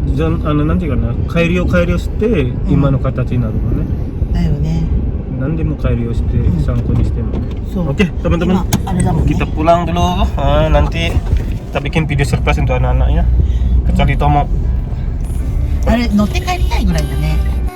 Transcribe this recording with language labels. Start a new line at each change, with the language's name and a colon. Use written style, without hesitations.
Japanese: なんていうかな、改良して今の形になるのね。だよね。何でも改良して参考にしても。
Indonesian: Oke teman-teman,
Japanese: あれだもんね。
Indonesian: kita pulang dulu. Nanti kita bikin video surprise untuk anak-anaknya. Kecuali Tomo.
Japanese: あれ乗って帰りたいぐらいだね。